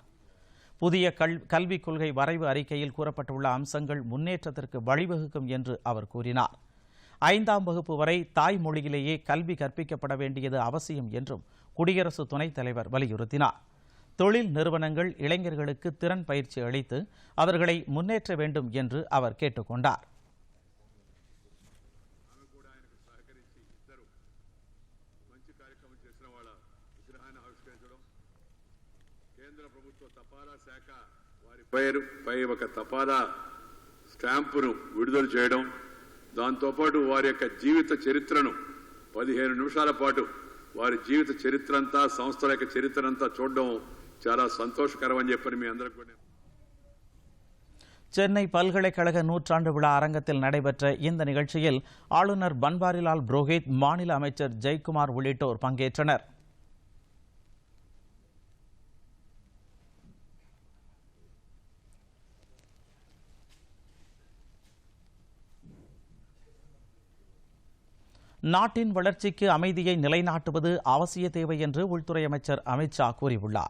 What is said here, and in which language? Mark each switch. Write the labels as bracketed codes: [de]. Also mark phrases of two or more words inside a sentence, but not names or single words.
[ta] புதிய கல்விக் கொள்கை வரைவு அறிக்கையில் கூறப்பட்டுள்ள அம்சங்கள் முன்னேற்றத்திற்கு வழிவகுக்கும் என்று அவர் கூறினார். 5ஆம் வகுப்பு வரை தாய்மொழியிலேயே கல்வி கற்பிக்கப்பட வேண்டியது அவசியம் என்றும் குடியரசு துணைத் தலைவர் வலியுறுத்தினார். தொழில் நிறுவனங்கள் இளைஞர்களுக்கு திறன் பயிற்சி அளித்து அவர்களை முன்னேற்ற வேண்டும் என்று அவர் கேட்டுக் கொண்டார். [te] కేంద్ర ప్రభుత్వ తపాలా శాఖ వారిపై ఒక తపాలా స్టాంపును విడుదల చేయడం, దాంతోపాటు వారి యొక్క జీవిత చరిత్రను 15 నిమిషాల పాటు వారి జీవిత చరిత్ర అంతా, సంస్థల యొక్క చరిత్ర అంతా చూడడం చాలా సంతోషకరం అని చెప్పని మీ అందరికీ కూడా. [ta] சென்னை பல்கலைக்கழக நூற்றாண்டு விழா அரங்கத்தில் நடைபெற்ற இந்த நிகழ்ச்சியில் ஆளுநர் பன்வாரிலால் புரோஹித், மாநில அமைச்சர் ஜெயக்குமார் உள்ளிட்டோர் பங்கேற்றனர். நாட்டின் வளர்ச்சிக்கு அமைதியை நிலைநாட்டுவது அவசிய தேவை என்று உள்துறை அமைச்சர் அமித் ஷா கூறியுள்ளார்.